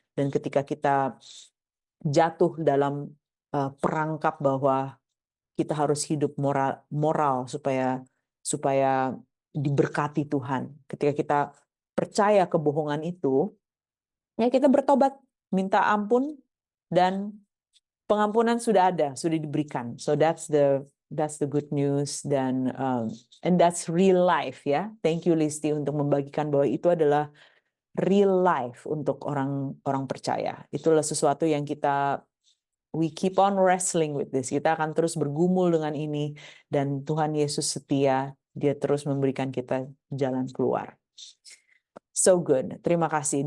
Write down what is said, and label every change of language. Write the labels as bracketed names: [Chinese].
[Indonesian] Dan ketika kita jatuh dalam perangkap bahwa kita harus hidup moral supaya diberkati Tuhan. Ketika kita percaya kebohongan itu, ya kita bertobat, minta ampun, dan pengampunan sudah ada, sudah diberikan. [English] So that's the good news, [Indonesian] dan [English] and that's real life, ya. Thank you [Indonesian] Listi untuk membagikan bahwa itu adalah [English] real life [Indonesian] untuk orang percaya. Itulah sesuatu yang [English] we keep on wrestling with this. [Indonesian] Kita akan terus bergumul dengan ini, dan Tuhan Yesus setia, dia terus memberikan kita jalan keluar. [English] So good. [Indonesian] Terima kasih.